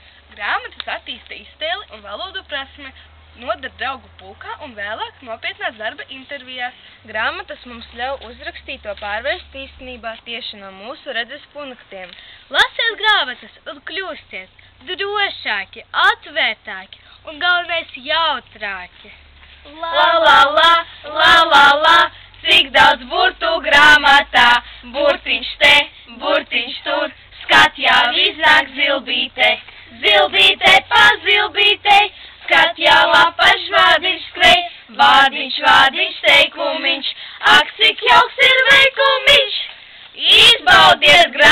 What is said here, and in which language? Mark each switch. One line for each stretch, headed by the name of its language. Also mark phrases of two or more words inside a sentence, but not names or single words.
Latvian: Grāmatas attīsta iztēli un valodu prasme, nodar draugu pulkā un vēlāk nopietnās darba intervijās. Grāmatas mums ļauj uzrakstīto pārvērst īstenībā tieši no mūsu redzes punktiem. Lasiet grāmatas un kļūstiet drošāki, atvērtāki un galvenais jautrāki. La la la, la la la, cik daudz burtu grāmatā, burtiņš te, burtiņš tur, skat jau iznāk zilbīte, zilbīte pa zilbītei, skat jau apaš vārdiņš skrej, vārdiņš, vārdiņš, teikumiņš, ak cik jauks ir veikumiņš, izbaudiet